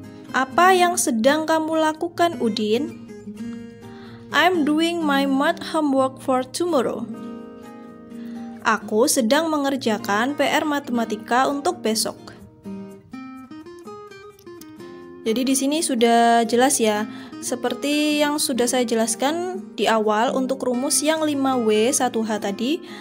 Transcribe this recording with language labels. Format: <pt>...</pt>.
<id>Apa yang sedang kamu lakukan, Udin?</id> <en>I'm doing my math homework for tomorrow.</en> <id>Aku sedang mengerjakan PR matematika untuk besok. Jadi di sini sudah jelas ya. Seperti yang sudah saya jelaskan di awal untuk rumus yang 5W 1H tadi.</id>